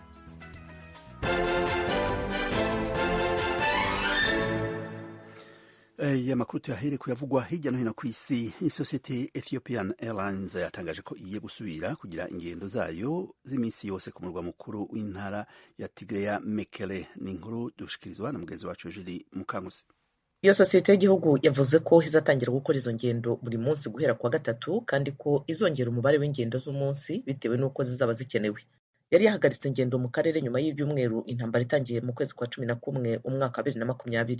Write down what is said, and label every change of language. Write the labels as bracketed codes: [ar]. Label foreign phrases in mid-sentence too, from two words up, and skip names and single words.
[rw] Amakuru tuyahere kuyavugwa hirya no hino kw'isi. Isosiyete Ethiopian Airlines yatangaje ko igiye gusubira kugira ingendo zayo z'iminsi yose ku murwa mukuru w'intara ya Tigray Mekele. Ni inkuru dushikirizwa na mugenzi wacu Julie Mukankusi. Iyo sosiyete y'igihugu yavuze ko izatangira gukora izo ngendo buri munsi guhera kwa gatatu kandi ko izongera umubare w'ingendo z'umunsi bitewe n'uko zizaba zikenewe. Yari yahagaritse ingendo mu karere nyuma y'ibyumweru intambara itangiye mu kwezi kwa 11 umwaka 2020.